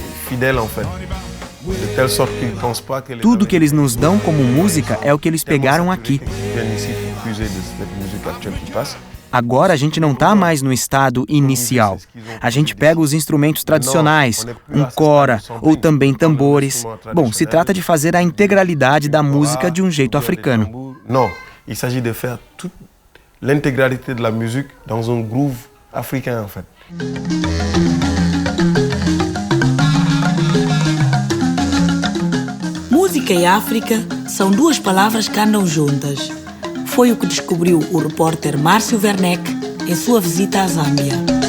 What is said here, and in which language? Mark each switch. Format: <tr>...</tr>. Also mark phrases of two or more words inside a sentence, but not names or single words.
<pt>Tudo que eles nos dão como música é o que eles pegaram aqui. Agora a gente não está mais no estado inicial. A gente pega os instrumentos tradicionais, um cora ou também tambores. Bom, se trata de fazer a integralidade da música de um jeito africano. Não,</pt> <fr>il s'agit de faire toute l'intégralité de la musique dans un groove africain, en fait.</fr> <pt>Música e África são duas palavras que andam juntas. Foi o que descobriu o repórter Márcio Werneck em sua visita à Zâmbia.</pt>